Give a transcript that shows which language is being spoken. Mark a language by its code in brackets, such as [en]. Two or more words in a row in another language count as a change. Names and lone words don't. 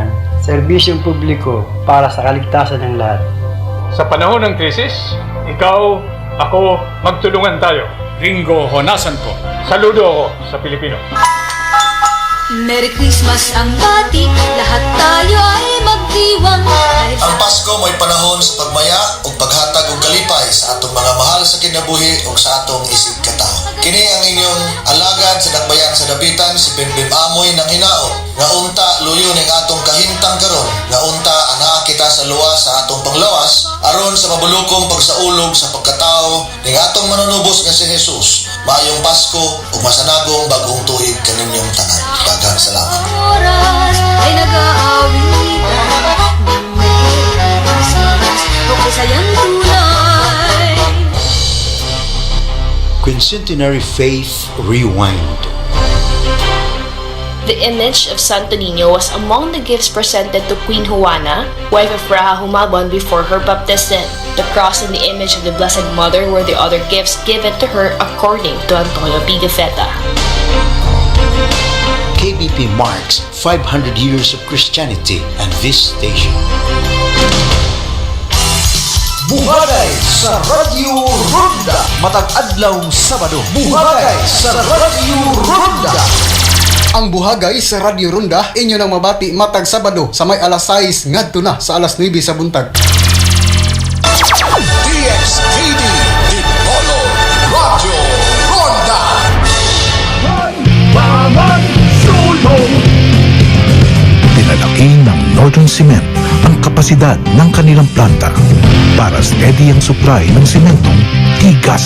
[tl] Serbisyong publiko para sa kaligtasan ng lahat. Sa panahon ng krisis, ikaw, ako, magtulungan tayo. Ringo Honasan po. Saludo ako sa Pilipino. [en] Merry Christmas [tl] ang bati, lahat tayo ay magdiwang. [ceb] Ang Pasko mo'y panahon sa pagmaya o paghatag og kalipay sa atong mga mahal sa kinabuhi o sa atong isip katao. Kini ang inyong alagad sa dakbayan sa dapitan, si Bimbim Amoy ng Hinao. Nga unta luyo ning atong kahimtang karon, nga unta anaa kita sa luwas sa atong panglawas aron sa mabulukong pagsaulog sa pagkatao ning atong manunubos nga si Jesus. Maayong Pasko ug masanagong bagong tuig kaninyong tanan. Daghang salamat. [tl] Oras ay nag-aawitan ng [en] Merry Christmas [tl] o kasayang tunay. [en] Quincentenary Faith Rewind. The image of Santo Niño was among the gifts presented to Queen Juana, wife of Raja Humabon, before her baptism. The cross and the image of the Blessed Mother were the other gifts given to her according to Antonio Pigafetta. KBP marks 500 years of Christianity and this station. [ceb] Buhagay sa Radyo Ronda. Matag adlaw Sabado. Buhagay sa Radyo Ronda. Ang buhagay sa Radyo Ronda inyo nang mabati matag Sabado sa may alas 6 ngadto na sa alas 9 sa buntag. DXTV, Dipolo, Radyo Ronda. [tl] Pinalaki ng Northern Cement ang kapasidad ng kanilang planta para steady ang supply ng sementong tigasin.